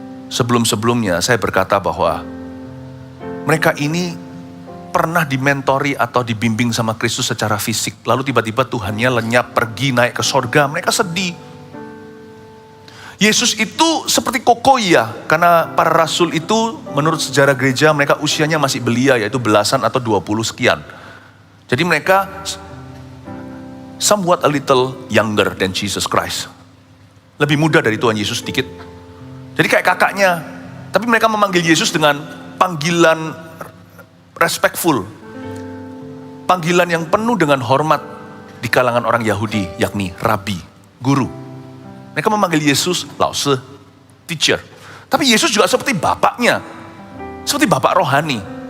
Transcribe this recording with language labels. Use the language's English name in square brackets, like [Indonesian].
[Indonesian] Sebelum-sebelumnya saya berkata bahwa mereka ini pernah dimentori atau dibimbing sama Kristus secara fisik. Lalu tiba-tiba Tuhannya lenyap, pergi, naik ke sorga. Mereka sedih. Yesus itu seperti kokoya, karena para rasul itu menurut sejarah gereja mereka usianya masih belia, yaitu belasan atau 20 sekian. Jadi mereka [English] somewhat a little younger than Jesus Christ. [Indonesian] Lebih muda dari Tuhan Yesus sedikit. Jadi kayak kakaknya, tapi mereka memanggil Yesus dengan panggilan respectful, panggilan yang penuh dengan hormat di kalangan orang Yahudi, yakni Rabi, guru. Mereka memanggil Yesus Lause, teacher. Tapi Yesus juga seperti bapaknya, seperti bapak rohani.